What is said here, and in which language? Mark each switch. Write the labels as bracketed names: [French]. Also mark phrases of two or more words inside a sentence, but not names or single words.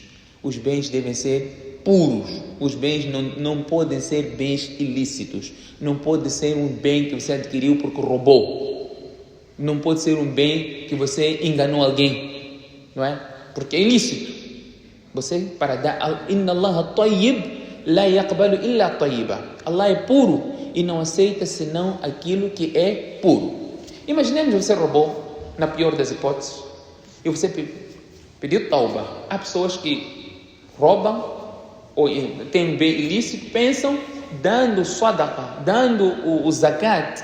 [Portuguese] Os bens devem ser puros. Os bens não podem ser bens ilícitos. Não pode ser um bem que você adquiriu porque roubou. Não pode ser um bem que você enganou alguém, não é? Porque é ilícito. Você, para dar... [Arabic] إن الله طيب لا يقبل إلا طيبا. [Portuguese] Allah é puro e não aceita senão aquilo que é puro. Imaginemos que você roubou, na pior das hipóteses, e você pediu tauba. Há pessoas que roubam ou têm bem ilícito, pensam dando sadaqa, dando o zakat.